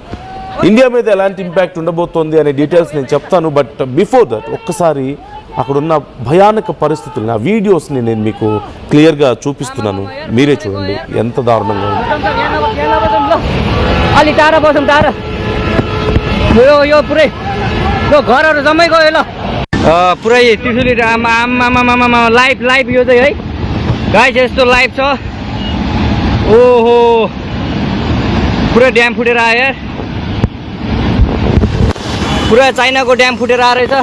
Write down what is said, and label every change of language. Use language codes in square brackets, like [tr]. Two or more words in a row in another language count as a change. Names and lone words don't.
[te] ఇండియా మీద ఎలాంటి ఇంపాక్ట్ ఉండబోతోంది అనే డీటెయిల్స్ నేను చెప్తాను. [en] But before that [te] ఒక్కసారి అక్కడున్న భయానక పరిస్థితులు, ఆ వీడియోస్ని నేను మీకు క్లియర్గా చూపిస్తున్నాను. మీరే చూడండి ఎంత దారుణంగా ఉంది. [ne] यो पुरै यो घरहरू जम्मै गयो ल पुरै त्रिशुली आमा लाइभ यो चाहिँ है गाइस यस्तो लाइभ छ। ओहो पुरै ड्याम फुटेर आयो यार, पुरा चाइनाको ड्याम फुटेर आएर रहेछ।